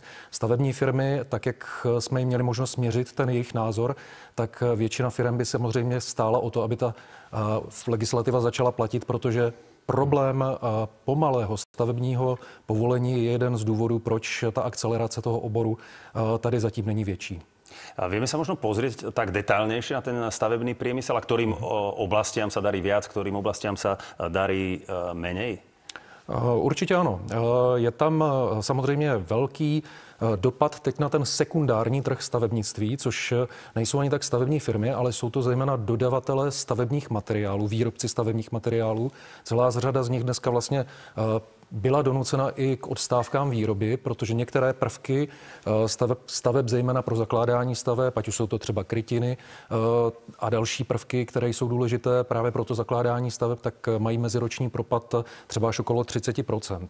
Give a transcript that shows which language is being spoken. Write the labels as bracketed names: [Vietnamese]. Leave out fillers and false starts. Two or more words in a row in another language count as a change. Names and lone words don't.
[Czech] Stavební firmy, tak jak jsme jim měli možnost měřit ten jejich názor, tak většina firm by samozřejmě stála o to, aby ta legislativa začala platit, protože problém pomalého stavebního povolení je jeden z důvodů, proč ta akcelerace toho oboru tady zatím není větší. [Slovak] Vieme sa možno pozrieť tak detailnejšie na ten stavebný priemysel, a ktorým oblastiam sa darí viac, ktorým oblastiam sa darí menej? [Czech] Určitě ano. Je tam samozřejmě velký dopad teď na ten sekundární trh stavebnictví, což nejsou ani tak stavební firmy, ale jsou to zejména dodavatelé stavebních materiálů, výrobci stavebních materiálů. Celá řada z nich dneska vlastně byla donucena i k odstávkám výroby, protože některé prvky staveb zejména pro zakládání staveb, ať už jsou to třeba krytiny a další prvky, které jsou důležité právě pro to zakládání staveb, tak mají meziroční propad třeba až okolo 30%.